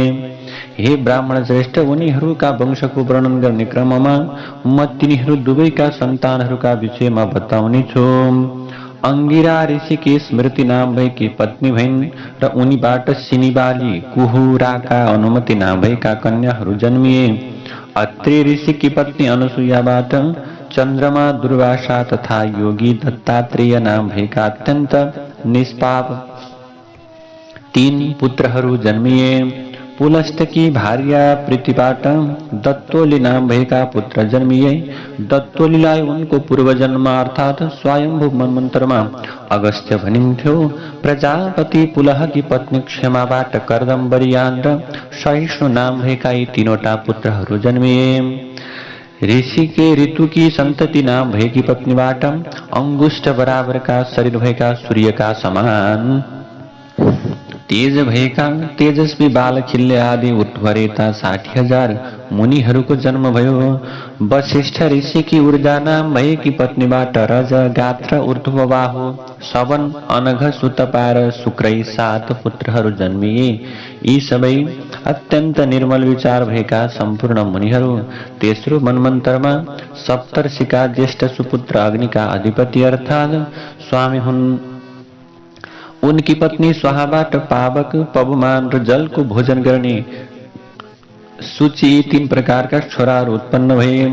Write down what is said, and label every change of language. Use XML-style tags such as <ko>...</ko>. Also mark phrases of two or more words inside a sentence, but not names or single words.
<ne>हे ब्राह्मण श्रेष्ठ, उनीहरूका वंशको वर्णन गर्ने क्रममा म तिनीहरू दुवैका सन्तानहरूका विषयमा बताउने छु। अंगिरा ऋषिकी स्मृति नाम भएकी पत्नी भइन् र उनीबाट सिनिबाली, कुहुराका अनुमति नाम भएका कन्याहरू जन्मिए। अत्रि ऋषिकी पत्नी अनुसुयाबाट चन्द्रमा, दुर्वासा तथा योगी दत्तात्रेय नाम भएका अत्यन्त निष्पाप तीन पुत्रहरू जन्मिए। पुलस्तकी भार्या प्रीतिबाट दत्तोली नाम भएका पुत्र जन्मिए। दत्तोलीलाई उनको पूर्वजन्म अर्थात स्वयंभू मन्वन्तरमा अगस्त्य भनिन्थ्यो। प्रजापति पुलहकी पत्नी क्षमाबाट कर्दम्बरियान र सहिष्णु नाम भएका यी तीनवटा पुत्रहरू जन्मिए। ऋषिके ऋतुकी सन्तति नाम भएकी पत्नीबाट अंगुष्ठ बराबरका शरीर भएका सूर्यका समान तेज भएका तेजस्वी बालखिल्य आदि उठ्वरेता 60,000 मुनिहरूको जन्म भयो। वशिष्ठ ऋषिकी ऊर्जा नाम भएकी पत्नीबाट रज, गात्र, ऊर्ध्वबाहु, सवन, अनघ, सुतपा र शुक्रै 7 पुत्रहरू जन्मिए। यी सबै अत्यन्त निर्मल विचार भएका सम्पूर्ण मुनिहरू। तेस्रो मन्वन्तरमा सप्तर्षिका ज्येष्ठ सुपुत्र अग्निका अधिपति अर्थात् स्वामी हुन्। उनकी पत्नी स्वाहाबाट पावक, पवमान र जलको भोजन गर्ने सूची 3 प्रकारका छोराहरू उत्पन्न भए।</ne>